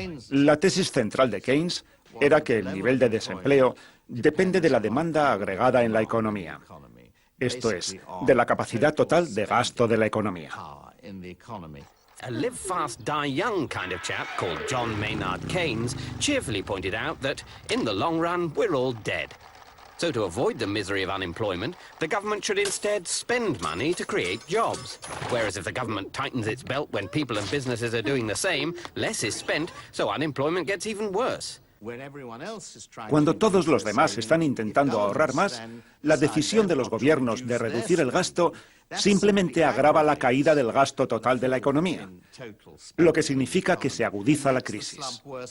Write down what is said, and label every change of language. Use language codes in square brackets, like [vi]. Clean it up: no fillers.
[es] La tesis central de Keynes era que el nivel de desempleo depende de la demanda agregada en la economía. Esto es, de la capacidad total de gasto de la economía. [en] A live fast, die young kind of chap called John Maynard Keynes cheerfully pointed out that, in the long run, we're all dead. So to avoid the misery of unemployment, the government should instead spend money to create jobs. Whereas if the government tightens its belt when people and businesses are doing the same, less is spent, so unemployment gets even worse. [es] Cuando todos los demás están intentando ahorrar más, la decisión de los gobiernos de reducir el gasto simplemente agrava la caída del gasto total de la economía, lo que significa que se agudiza la crisis.